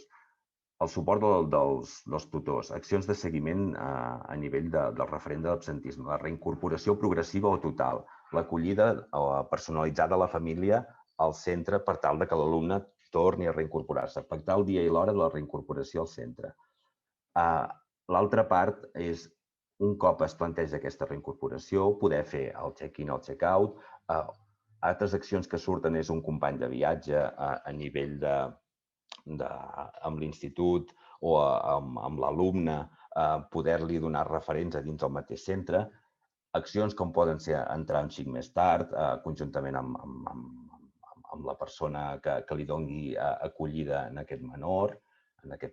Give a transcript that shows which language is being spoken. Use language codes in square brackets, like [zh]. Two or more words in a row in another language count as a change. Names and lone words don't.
[ca] El suport dels tutors, accions de seguiment a nivell del referent de l'absentisme, la reincorporació progressiva o total, l'acollida personalitzada a la família al centre per tal que l'alumne torni a reincorporar-se, pactar el dia i l'hora de la reincorporació al centre. L'altra part és, un cop es planteja aquesta reincorporació, poder fer el check-in o el check-out. Altres accions que surten és un company de viatge a nivell amb l'institut o amb l'alumne, poder-li donar referents a dins del mateix centre. Accions com poden ser entrar un xic més tard, conjuntament amb la persona que li doni acollida en aquest menor, en aquest